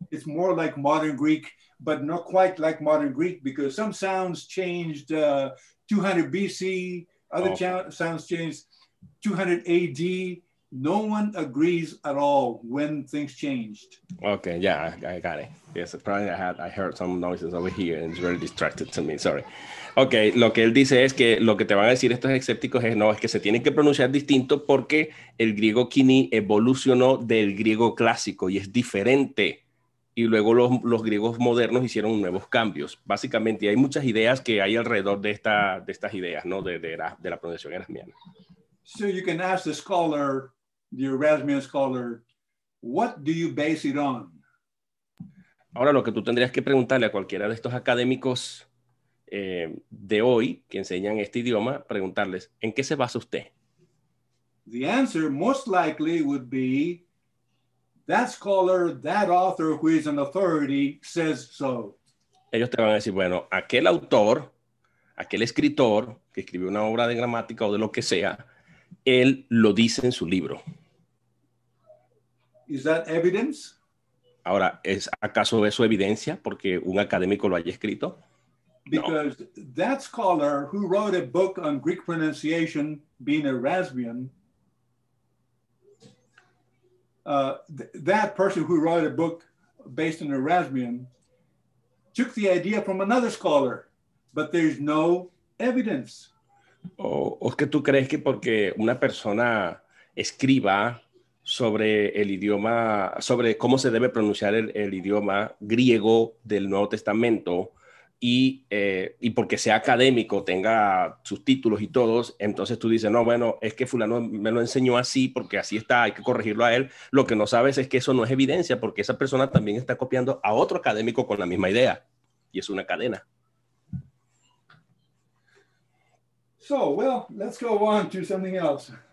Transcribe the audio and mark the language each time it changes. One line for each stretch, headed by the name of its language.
English: It's more like modern Greek, but not quite like modern Greek, because some sounds changed 200 BC, other sounds changed 200 AD. No one agrees at all when things changed. Okay, yeah, I got it. Yes, probably I heard some noises over here and it's very distracted to me, sorry.
Spanish: Okay, lo que él dice es que lo que te van a decir estos escépticos es, no, es que se tienen que pronunciar distinto porque el griego koiné evolucionó del griego clásico y es diferente. Y luego los griegos modernos hicieron nuevos cambios. Básicamente, hay muchas ideas que hay alrededor de estas ideas, ¿no? De la pronunciación erasmiana.
English: So you can ask the scholar, the Erasmian scholar, what do you base it on?
Spanish: Ahora, lo que tú tendrías que preguntarle a cualquiera de estos académicos de hoy que enseñan este idioma, preguntarles, ¿en qué se basa usted?
English: The answer most likely would be, that scholar, that author who is an authority says so.
Spanish: Ellos te van a decir, bueno, aquel autor, aquel escritor que escribió una obra de gramática o de lo que sea, él lo dice en su libro.
English: Is that evidence?
Spanish: Ahora, ¿es acaso eso evidencia porque un académico lo haya escrito?
English: Because that scholar who wrote a book on Greek pronunciation, being Erasmian, that person who wrote a book based on Erasmian took the idea from another scholar, but there's no evidence.
Spanish: ¿O es que tú crees que porque una persona escriba sobre el idioma, sobre cómo se debe pronunciar el idioma griego del Nuevo Testamento y porque sea académico, tenga sus títulos y todos, entonces tú dices, no, bueno, es que fulano me lo enseñó así porque así está, hay que corregirlo a él? Lo que no sabes es que eso no es evidencia porque esa persona también está copiando a otro académico con la misma idea y es una cadena.
English: So, well, let's go on to something else.